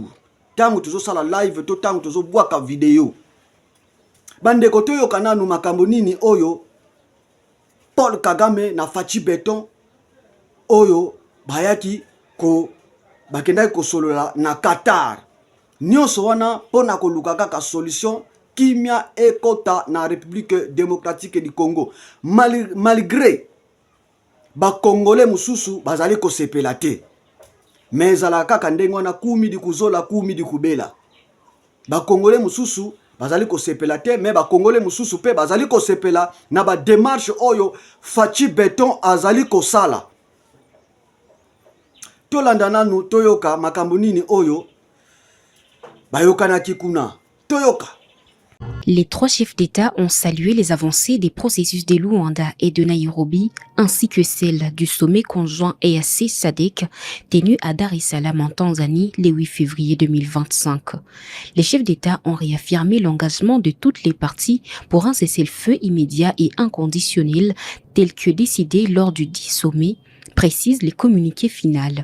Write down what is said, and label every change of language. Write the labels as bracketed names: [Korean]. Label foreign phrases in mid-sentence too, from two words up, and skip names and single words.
[Lingala] Tangu tuzo sala live to tangu tuzo bwaka video bande koto yo kananu makambo nini oyo Paul Kagame na Fachi Beton oyo bayaki ko bakendaki ko solola na Qatar nyonso wana pona ko lukaka ka solution kimia ekota na République démocratique du Congo malgré ba Congolais mususu bazali ko sepela te. Mais ala kaka ndenge wana [Kituba (Democratic Republic of Congo)] kumi di kuzola kumi di kubela. [Lingala] Ba Congolais mususu bazali ko sepela te mais ba Congolais mususu pe bazali ko sepela na ba démarche oyo Fachi Beton azali ko sala. Tolanda nanu toyoka makambo nini oyo bayoka na kikuna. Toyoka. [French] Les trois chefs d'État ont salué les avancées des processus de Luanda et de Nairobi, ainsi que celles du sommet conjoint EAC-SADC tenu à Dar es Salaam en Tanzanie le 8 février 2025. Les chefs d'État ont réaffirmé l'engagement de toutes les parties pour un cessez-le-feu immédiat et inconditionnel tel que décidé lors du dit sommet, précisent les communiqués finaux.